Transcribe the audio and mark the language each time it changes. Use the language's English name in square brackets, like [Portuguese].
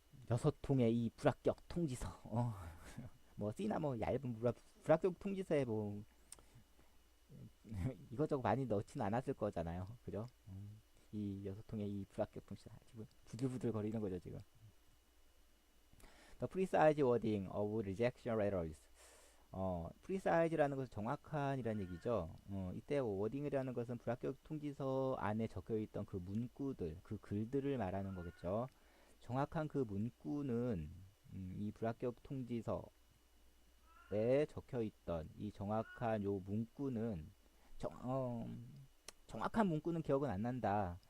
[Korean] 여섯 통의 이 불합격 통지서, 뭐 C나 뭐 얇은 불합격 통지서에 뭐 이것저것 많이 넣지는 않았을 거잖아요, 그죠? 이 여섯 통의 이 불합격 통지서 지금 부들부들 거리는 거죠 지금. [English] The precise wording of rejection letters. [Korean] precise라는 것은 정확한이라는 얘기죠. 이때 워딩이라는 것은 불합격 통지서 안에 적혀 있던 그 문구들, 그 글들을 말하는 거겠죠. 정확한 그 문구는 이 불합격 통지서에 적혀 있던 이 정확한 요 문구는 정, 어, 정확한 문구는 기억은 안 난다.